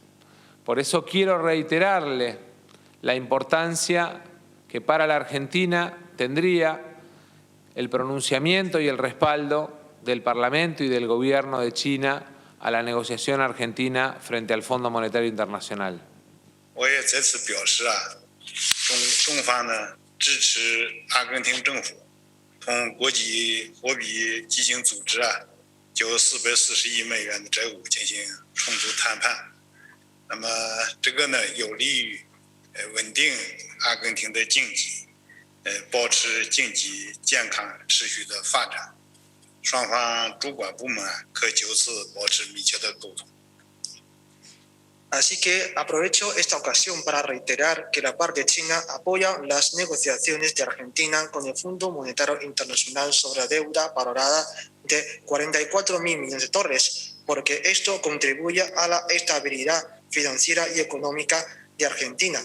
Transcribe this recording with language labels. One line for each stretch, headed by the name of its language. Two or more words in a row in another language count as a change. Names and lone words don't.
Spanish: Por eso quiero reiterarle la importancia que para la Argentina tendría el pronunciamiento y el respaldo del Parlamento y del Gobierno de China a la negociación argentina frente al Fondo Monetario Internacional.
Chinese: 同国际货币基金组织就440亿美元的债务进行重组谈判，那么这个呢有利于稳定阿根廷的经济，保持经济健康持续的发展，双方主管部门可就此保持密切的沟通。
Spanish: Así que aprovecho esta ocasión para reiterar que la parte china apoya las negociaciones de Argentina con el Fondo Monetario Internacional sobre la deuda valorada de 44.000 millones de dólares, porque esto contribuye a la estabilidad financiera y económica de Argentina.